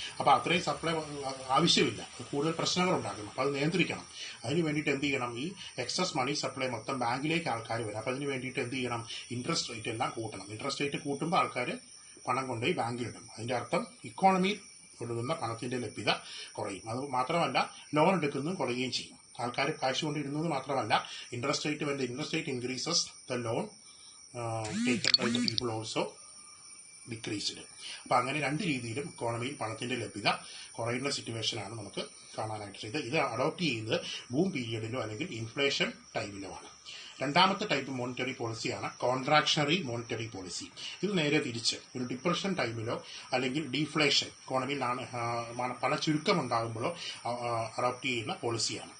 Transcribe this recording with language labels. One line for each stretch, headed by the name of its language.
Malayalam: അപ്പോൾ അത്രയും സപ്ലൈ ആവശ്യമില്ല, കൂടുതൽ പ്രശ്നങ്ങൾ ഉണ്ടാകും. അപ്പോൾ അത് നിയന്ത്രിക്കണം. അതിന് വേണ്ടിയിട്ട് എന്ത് ചെയ്യണം? ഈ എക്സസ് മണി സപ്ലൈ മൊത്തം ബാങ്കിലേക്ക് ആൾക്കാർ വരും. അപ്പോൾ അതിന് വേണ്ടിയിട്ട് എന്ത് ചെയ്യണം? ഇൻട്രസ്റ്റ് റേറ്റ് എല്ലാം കൂട്ടണം. ഇൻട്രസ്റ്റ് റേറ്റ് കൂട്ടുമ്പോൾ ആൾക്കാർ പണം കൊണ്ടുപോയി ബാങ്കിലിടും. അതിന്റെ അർത്ഥം ഇക്കോണമിയിൽ കൊടുക്കുന്ന പണത്തിന്റെ ലഭ്യത കുറയും. അത് മാത്രമല്ല ലോൺ എടുക്കുന്നതും കുറയുകയും ചെയ്യും. ആൾക്കാർ കാശ് കൊണ്ടിരുന്നത് മാത്രമല്ല, interest rate,
English: when the interest rate increases, the loan taken by the people also decreased.
Malayalam: അപ്പോൾ അങ്ങനെ 2 രീതിയിലും ഇക്കോണമിയിൽ പണത്തിന്റെ ലഭ്യത കുറയുന്ന സിറ്റുവേഷനാണ് നമുക്ക് കാണാനായിട്ട്. ഇത് അഡോപ്റ്റ് ചെയ്യുന്നത് ബൂം പീരിയഡിലോ അല്ലെങ്കിൽ ഇൻഫ്ലേഷൻ ടൈമിലോ ആണ്. 2-മത്തെ ടൈപ്പ് മോണിറ്ററി പോളിസിയാണ് കോൺട്രാക്ഷണറി മോണിറ്ററി പോളിസി. ഇത് നേരെ തിരിച്ച് ഒരു ഡിപ്രഷൻ ടൈമിലോ അല്ലെങ്കിൽ ഡീഫ്ലേഷൻ, ഇക്കോണമിയിൽ പണച്ചുരുക്കം ഉണ്ടാകുമ്പോഴോ അഡോപ്റ്റ് ചെയ്യുന്ന പോളിസിയാണ്.